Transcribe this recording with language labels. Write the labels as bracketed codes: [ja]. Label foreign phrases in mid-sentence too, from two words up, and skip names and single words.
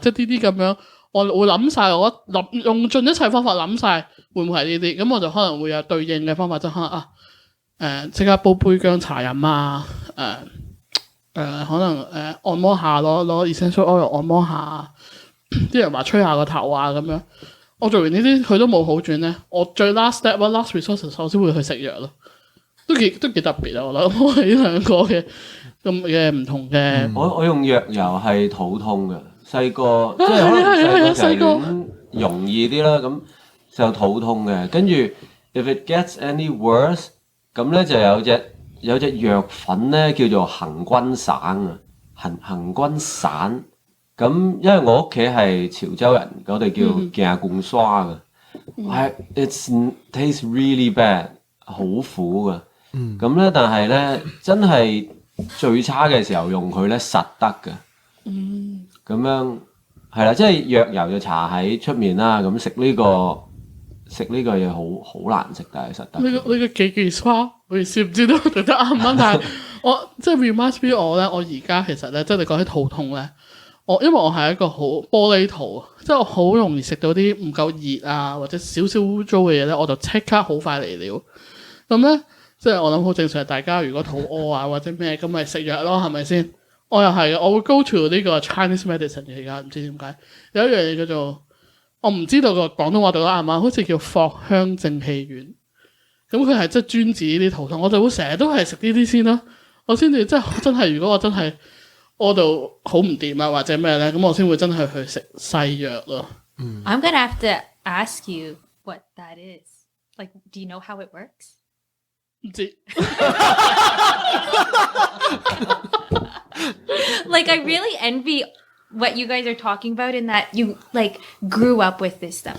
[yue] 即係呢啲咁樣，我會諗晒，我用盡一切方法諗晒，會唔會係呢啲？咁我就可能會有對應嘅方法，即係可能即刻煲杯薑茶飲啊！可能按摩下攞 essential oil 按摩下，啲人話吹下個頭啊咁樣。我做完呢啲佢都冇好轉咧，我最 [en] last step last resource [yue] 我先會去食藥咯，都幾特別啊！我諗我係呢兩個嘅咁嘅唔同嘅。我用藥油係肚痛嘅，細個即係可能細個容易啲啦，咁就肚痛嘅。 [en] 跟住 if it gets any worse， [yue] 咁咧就有隻藥粉咧叫做行軍散啊，行軍散。咁因為我屋企係潮州人，我哋叫鏡罐刷嘅， [en] it tastes really bad， [yue] 好苦嘅。咁咧，但係咧真係最差嘅時候用佢咧實得嘅。咁樣係啦，即係藥油就搽喺出面啦。咁食呢個嘢好難食，但係實得。呢個幾件刷，我意思唔知道讀得啱唔啱，但係我即係 [en] reminds me [yue] 我咧，我而家其實咧，即係你講起肚痛咧。因為我係一個好玻璃肚，即係我好容易食到啲唔夠熱啊，或者少少污糟嘅嘢咧，我就即刻好快嚟了。咁咧，即係我諗好正常，大家如果肚屙啊或者咩咁咪食藥咯，係咪先？我又係嘅，我會 [en] go to [yue] 呢個 [en] Chinese medicine [yue] 嘅而家，唔知點解有一樣嘢叫做我唔知道個廣東話讀得啱唔啱，好似叫藿香正氣丸。咁佢係即係專治呢啲肚痛，我就會成日都係食呢啲先咯，我先至即係真係如果我真係屙到好唔掂啊，或者咩咧，咁我先會真係去食西藥咯。 [en] I'm gonna have to ask you what that is. Like, do you know how it works? [yue] 唔知。 [en] Like, I really envy what you guys are talking about in that you like grew up with this stuff.